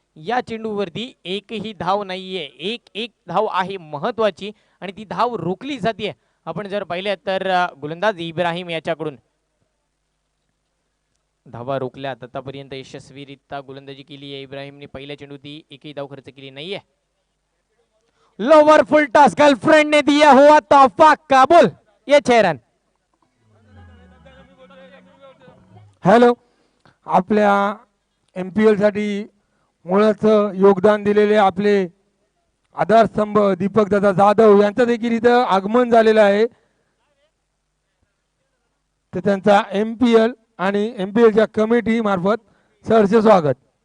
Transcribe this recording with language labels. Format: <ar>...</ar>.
<mr>या चेंडूवरती एकही धाव नाहीये. एक धाव आहे महत्वाची आणि ती धाव रोखली जाते. आपण जर पाहिले तर गोलंदाज इब्राहिम याच्याकडून धावा रोखल्या. आतापर्यंत यशस्वीरित्या गोलंदाजी केली आहे इब्राहिमने. पहिल्या चेंडू ती एकही धाव खर्च केली नाहीये.</mr> <hi>लोअर फुल टॉस गर्लफ्रेंड ने दिया हुआ तोहफा काबूल. ये 6 रन. हॅलो.</hi> <mr>आपल्या MPL साठी मुळाचं योगदान दिलेले आपले आधारस्तंभ दीपकदादा जाधव यांचं देखील इथं आगमन झालेलं आहे. तर त्यांचा MPL आणि MPLच्या कमिटी मार्फत सहर्ष स्वागत.</mr>